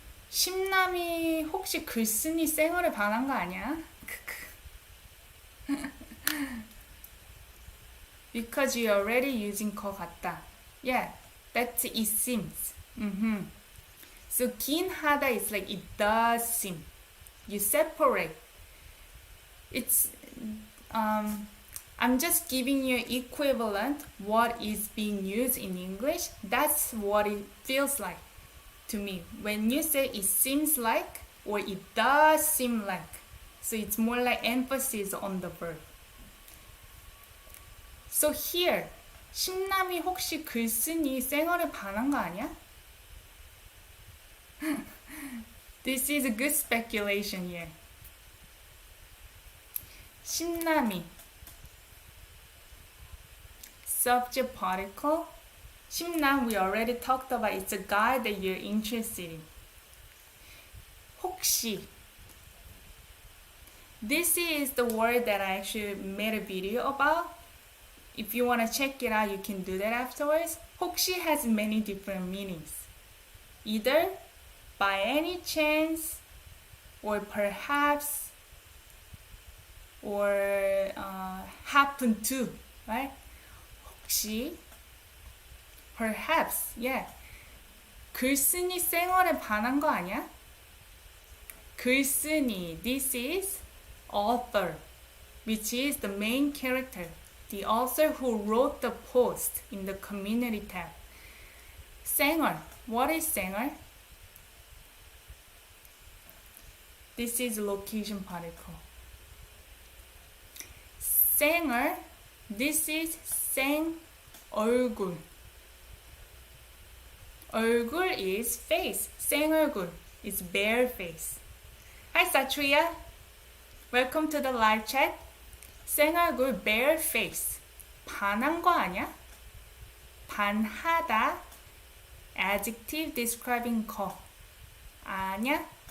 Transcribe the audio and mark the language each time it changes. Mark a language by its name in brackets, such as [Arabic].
[Korean] 심남이 혹시 글쓰니 쌩얼에 반한 거 아니야? [English] Because you're already using 거 같다. Yeah, that's it seems. So 긴 하다 is like it does seem. You separate. It's I'm just giving you equivalent what is being used in English. That's what it feels like to me. When you say it seems like or it does seem like. So it's more like emphasis on the verb. So here, [Korean] 심남이 혹시 글쓰니 쌩얼에 반한 거 아니야? [English] This is a good speculation here. 심남이 subject particle. 심남 we already talked about. It's a guy that you're interested in. [Korean] 혹시. [English] This is the word that I actually made a video about. If you want to check it out, you can do that afterwards. 혹시 has many different meanings. Either by any chance, or perhaps, or happen to, right? 혹시, perhaps, yeah. [Korean] 글쓰니 쌩얼에 반한 거 아니야? [English] 글쓰니, this is author, which is the main character. The author who wrote the post in the community tab. 쌩얼, what is 쌩얼? This is location particle. 쌩얼, this is 생 얼굴. 얼굴 is face. 생얼굴 is bare face. Hi Satria. Welcome to the live chat. 생얼굴 bare face. [Korean] 반한 거 아니야? 반하다. [English] Adjective describing 거. [Korean] 아냐?